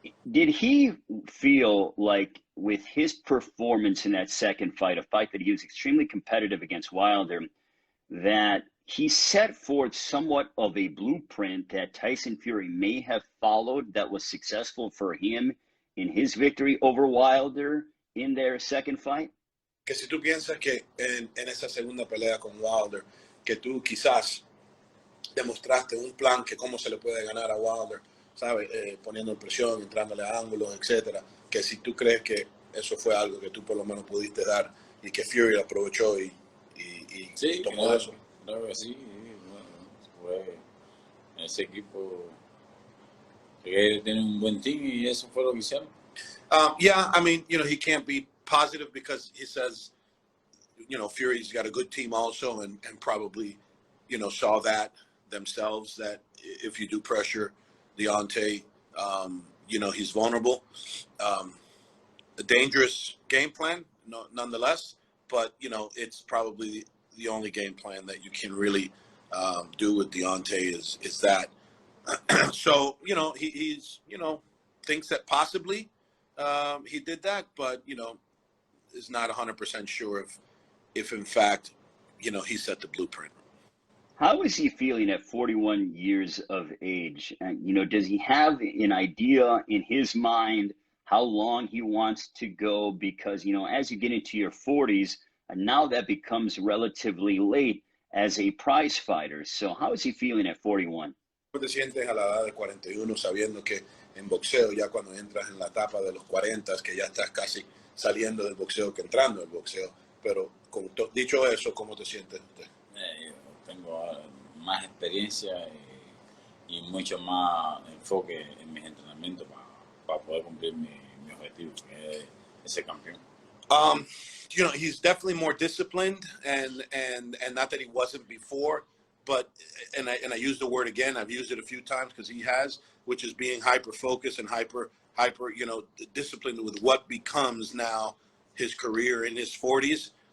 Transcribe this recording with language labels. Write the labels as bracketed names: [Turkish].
[English] Did he feel like with his performance in that second fight, a fight that he was extremely competitive against Wilder, that he set forth somewhat of a blueprint that Tyson Fury may have followed that was successful for him in his victory over Wilder in their second fight? [Spanish] Que si tú piensas que en esa segunda pelea con Wilder, que tú quizás demostraste un plan que cómo se le puede ganar a Wilder, ¿sabes? Poniendo presión, entrándole a ángulos, etcétera. Que si tú crees que eso fue algo que tú por lo menos pudiste dar y que Fury aprovechó y sí, tomó claro, eso. claro que sí. Bueno, fue ese equipo que tiene un buen team y eso fue lo que hicieron. [English] Yeah, I mean, you know, he can't be positive because he says, you know, Fury's got a good team also, and probably, you know, saw that themselves, that if you do pressure Deontay, you know, he's vulnerable. A dangerous game plan, no, nonetheless, but, you know, it's probably the only game plan that you can really do with Deontay is that. So, you know, he's, you know, thinks that possibly he did that, but, you know, is not 100% sure if in fact, you know, he set the blueprint. How is he feeling at 41 years of age? And, you know, does he have an idea in his mind how long he wants to go? Because, you know, as you get into your 40s, and now that becomes relatively late as a prize fighter. So how is he feeling at 41? [Spanish] ¿Cómo te sientes a la edad de 41 sabiendo que en boxeo, ya cuando entras en la etapa de los 40, que ya estás casi saliendo del boxeo que entrando al boxeo? Pero dicho eso, ¿cómo te sientes usted? Yo tengo más experiencia y mucho más enfoque en mis entrenamientos para poder cumplir mi objetivo, que es ese campeón. [English] You know, he's definitely more disciplined, and not that he wasn't before, but and I use the word again. I've used it a few times because he has, which is being hyper focused and hyper, you know, disciplined with what becomes now his career in his 40s.